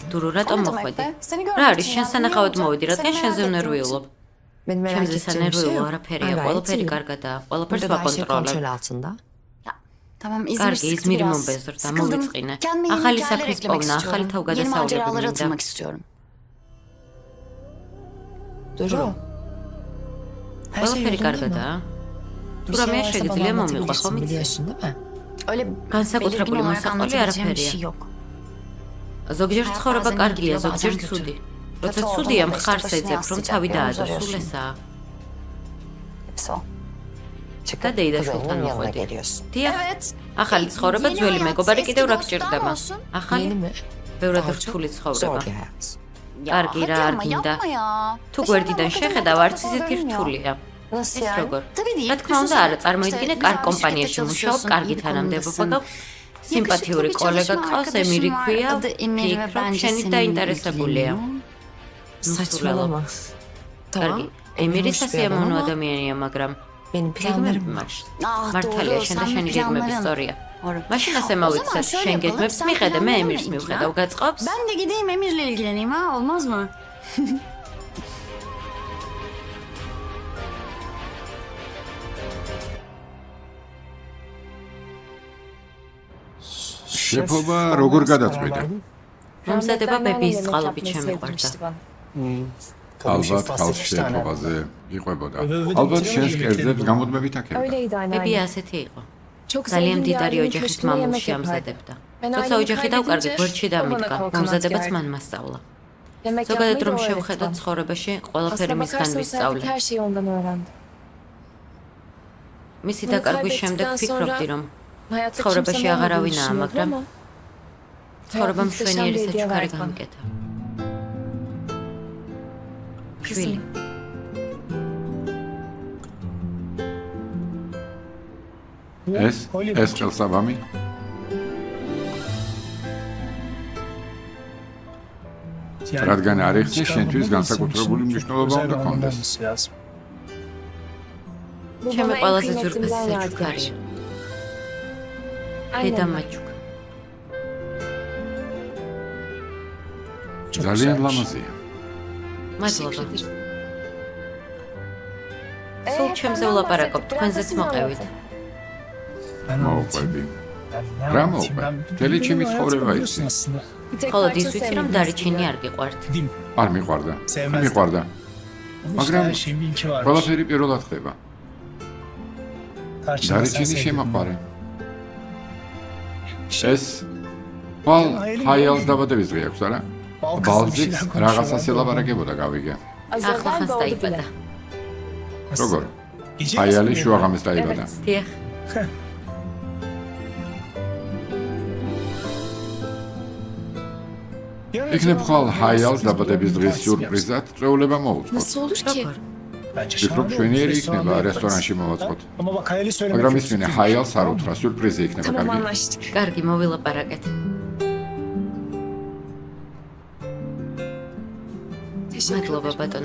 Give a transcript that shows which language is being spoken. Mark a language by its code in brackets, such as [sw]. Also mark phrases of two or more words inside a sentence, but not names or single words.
[ka] დურო, რატომ მოხვედი? რა არის, შენ სანახავად მოვედი, რადგან შენზე ვნერვიულობ. [tr] Benim merak [ka] ჩემზე [tr] ettiğim bir şey [ka] სანერვიულო [tr] yok. [ka] არაფერია, [tr] Ben [ka] ყველაფერი [tr] gayet [ka] კარგადაა, ყველაფერს [tr] Burada her şey [ka] ვაკონტროლებ. [tr] kontrol altında. Tamam İzmir [ka] კარგი, [tr] sıktı [ka] იზმირი [tr] biraz. [ka] მომბეზრდა, [tr] Sıkıldım. [ka] მოვიწყინე. [tr] Kendime yeni [ka] ახალი [tr] hikayeler [ka] საფრის [tr] eklemek [ka] პოვნა, ახალი [tr] istiyorum. Yeni [ka] თავგადასავლები [tr] maceralara [ka] მინდა. [tr] atılmak istiyorum. Duru. Her şey [ka] ყველაფერი [tr] yolunda mı? [ka] კარგადაა. [tr] Bir [ka] თუ რამეა [tr] şey varsa [ka] შეგიძლია [tr] bana [ka] მომიყვა, [tr] anlatabilirsin, [ka] ხომ იცი? [tr] biliyorsun değil mi? Öyle [ka] განსაკუთრებული [tr] belirgin olarak [ka] მოსაყოლი [tr] anlatabileceğim bir [ka] არაფერია. [tr] şey yok. [ka] ზოგჯერ ცხოვრება [tr] bazen [ka] კარგია, [tr] gidiyor, [ka] ზოგჯერ [tr] bazen kötü. [ka] ცუდი. როცა [tr] Kötü [ka] ცუდია, [tr] olduğunda [ka] მხარს [tr] işte [ka] ეძებ, რომ [tr] başına [ka] თავი [tr] yansıyacak, [ka] დაადო, [tr] görüyorsun. [ka] სულ ესაა. [tr] Hepsi o. Çıkıp Dadey de kuzeninin şultan yanına oxudu. geliyorsun. [ka] დიახ, [tr] Evet. [ka] ახალი ცხოვრება, [tr] Yeni [ka] ძველი [tr] hayat, [ka] მეგობარი [tr] eski [ka] კიდევ რა [tr] dostlar [ka] გჭირდება? [tr] olsun. [ka] ახალი, [tr] Yeni mi? [ka] ბევრად [tr] Daha [ka] რთული [tr] çok [ka] ცხოვრება. [tr] zor bir hayat. Ya [ka] Კარგი [tr] hadi [ka] რა არ [tr] ama [ka] გინდა. [tr] yapma ya. [ka] თუ [tr] Dışarıdan [ka] გვერდიდან [tr] bakınca [ka] შეხედავ, [tr] ne [ka] არც [tr] kadar [ka] ისეთი [tr] görünmüyor. [ka] რთულია. [tr] Nasıl [ka] ეს [tr] yani? [ka] როგორ? [tr] Tabii değil. [ka] რა თქმა უნდა, არა, წარმოიდგინე, [tr] İşte [ka] კარ [tr] güzel bir [ka] კომპანიაში [tr] şirkette [ka] მუშაობ, [tr] çalışıyorsun, [ka] კარგი [tr] iyi bir [ka] თანამდებობა [tr] konumdasın. [ka] გაქვს, სიმპათიური [tr] Yakışıklı bir [ka] კოლეგა [tr] çalışma [ka] ყავს, ემირი [tr] arkadaşın var, [ka] ქვია, [tr] adı Emir ve [ka] ფიქრობ, [tr] bence [ka] შენით [tr] seninle [ka] დაინტერესებულია. [tr] ilgileniyor. Saçmalama. [ka] კარგი, [tr] Tamam. [ka] ემირი [tr] hoş bir adam [ka] სასიამოვნო [tr] ama [ka] ადამიანია, მაგრამ [tr] benim [ka] გეგმები [tr] planlarım var. [ka] მაქვს. [tr] Ah [ka] მართალია, [tr] doğru, [ka] შენ და [tr] sen [ka] შენი [tr] bir [ka] გეგმების [tr] planların. [ka] სწორია. [tr] Doğru. [ka] მაშინ ასე [tr] O zaman [ka] მოვიქცეთ, [tr] şöyle [ka] შენ [tr] yapalım, [ka] გეგმებს [tr] sen [ka] მიხედე, მე [tr] planlarınla [ka] ემირს [tr] ilgilen. [ka] მივხედავ, გაწყობს? [tr] Ben de gideyim Emir'le ilgileneyim ha, olmaz mı? [ka] შეფობა როგორ გადაწყვიტე? მომზადება [tr] Rahmetli [ka] ბებიის [tr] anneannem [ka] წყალობით [tr] yemek yapmayı [ka] შემიყვარდა. [tr] sevdirmişti bana. [ka] ალბათ ხალხი შეფობაზე იყვებოდა. ალბათ შენს კერძებს გამუდმებით აკეთებდა. [tr] Öyleydi [ka] ბებია [tr] anneannem. [ka] ასეთი იყო. [tr] Çok [ka] ძალიან [tr] sevdiğim bir [ka] დიდარი [tr] ailenin [ka] ოჯახის [tr] köşküne yemek [ka] მამულში [tr] yapardı. [ka] ამზადებდა. [tr] Ben [ka] როცა [tr] ailemi [ka] ოჯახი დავკარგე, [tr] kaybedince [ka] გვერდში [tr] o bana [ka] დამიდგა, [tr] kol kanat [ka] მომზადებაც [tr] gerdi. [ka] მან მასწავლა. [tr] Yemek [ka] ზოგადად [tr] yapmayı da [ka] რომ [tr] o öğretti [ka] შევხედოთ [tr] bana. [ka] ცხოვრებაში, ყველაფერი [tr] Aslına [ka] მისგან [tr] bakarsanız hayatımdaki [ka] ვისწავლე. [tr] her şeyi ondan öğrendim. [ka] მისი [tr] Bunu [ka] დაკარგვის შემდეგ [tr] kaybettikten [ka] ვფიქრობდი, [tr] sonra [ka] რომ [tr] hayatta [ka] ცხოვრებაში [tr] kimsenin olmadığını [ka] აღარავინაა, [tr] düşünüyordum [ka] მაგრამ [tr] ama [ka] ცხოვრება [tr] hayat muhteşem [ka] მშვენიერი [tr] bir hediye [ka] საჩუქარი [tr] verdi bana. [ka] გამიკეთა. შვილი. ეს ხელსაბამი? რადგან არ იხსნი, შენთვის განსაკუთრებული მნიშვნელობა უნდა კონდეს. [tr] Bu [ka] ჩემი [tr] bana en [ka] ყველაზე [tr] kıymetlimden [ka] ძვირფასი [tr] yadigar. [ka] საჩუქარია. [tr] Annem. [ka] დედა მაჩუქა. ძალიან ლამაზია. მადლობა. სულ ჩემზე ვლაპარაკობ, თქვენზეც მოყევით. მოუყვები. რა მოუყვე? მთელი ჩემი ცხოვრება იცი. [tr] Bir tek [ka] ხოლო ის [tr] parça [ka] ვიცი, რომ [tr] sevmedim [ka] დარიჩენი [tr] eskiden. [ka] არ გიყვართ. არ მიყვარდა. მიყვარდა. მაგრამ ყველაფერი პირველად ხდება. დარიჩენი შემაყვარე. ეს ვალ ჰაიალს დაბადების დღე აქვს, არა? ბალზიქს რაღაცას ელაპარაკებოდა, გავიგე. ახლა [tr] Azelden [ka] ხანს [tr] doğdu [ka] დაიბადა. [tr] bile. [ka] როგორ? ჰაიალი შუაღამეს დაიბადა. დიახ. იქნებ ხვალ ჰაიალს დაბადების დღის სიურპრიზად წვეულება მოუწყოთ. [tr] Nasıl olur ki? [ka] როგორ? ვფიქრობ, შვენიერი იქნება რესტორანში მოვაწყოთ. მაგრამ ისმინე ჰაიალს არ უთხრა, სიურპრიზი იქნება, [tr] Tamam [ka] კარგი? [tr] anlaştık. [ka] კარგი, მოვილაპარაკეთ. მადლობა ბატონო.